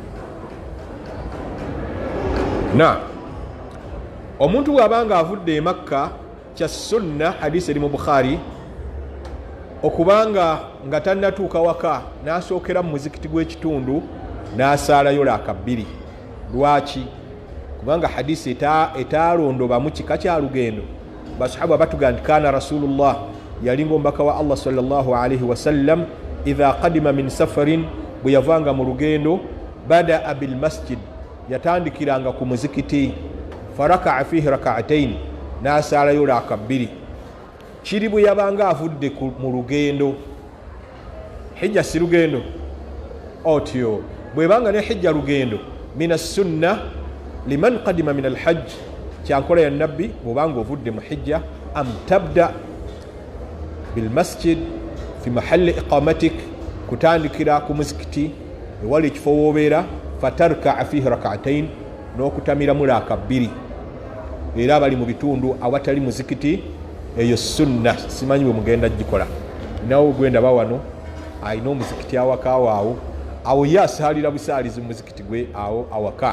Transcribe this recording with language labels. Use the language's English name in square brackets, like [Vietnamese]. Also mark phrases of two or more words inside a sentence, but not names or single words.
[Ganda] Na omuntu bw'abanga avudde e Makka, kya sunna, hadisi eri mu Bukhari, okubanga nga tannatuuka waka n'asookera mu muzikiti gw'ekitundu n'asaalayo laaka 2. Lwaki? Kubanga hadisi etaalondobamu kika kya lugendo. Basahaba batugamba nti [Arabic] كان رسول الله, [Ganda] yalinga omubaka wa Allah [Arabic] صلى الله عليه وسلم, إذا قدم من سفر, [Ganda] bwe yavanga mu lugendo, [Arabic] بدأ بالمسجد, [Ganda] yatandikiranga ku muzikiti, [Arabic] فركع فيه ركعتين, [Ganda] n'asaalayo laaka 2. Kiri bwe yabanga avudde mu lugendo. Hijja si lugendo otyo, bwebanga ne hijja lugendo. [Arabic] من السنة لمن قدم من الحج, [Ganda] kyankola ya nabbi bwobanga ovudde mu hijja, [Arabic] أن تبدأ بالمسجد في محل إقامتك, [Ganda] kutandikira ku muzikiti ewali ekifo woobeera, [Arabic] فتركع فيه ركعتين, [Ganda] n'okutamiramu laaka 2. Era bali mu bitundu awatali muzikiti, eyo sunna, simanyi bwe mugenda gikola. Nawo gwenda bawano alina omuzikiti awakaawo awo ye asaalira busaalizi mu muzikiti gwe awo awaka.